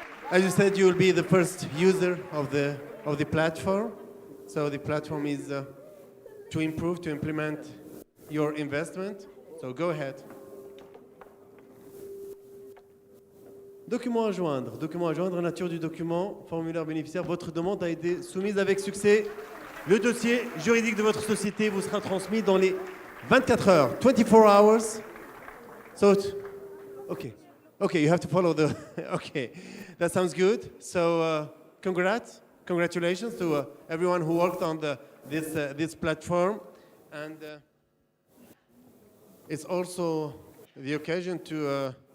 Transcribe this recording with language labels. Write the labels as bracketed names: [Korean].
[English] As you said, you will be the first user of the platform. So the platform is to improve, to implement your investment. So go ahead. [French] Document à joindre, nature du document, formulaire bénéficiaire. Votre demande a été soumise avec succès. Le dossier juridique de votre société vous sera transmis dans les 24 heures, [English] 24 hours. So, okay, you have to follow the, okay. That sounds good. So congratulations to everyone who worked on this platform. And it's also the occasion to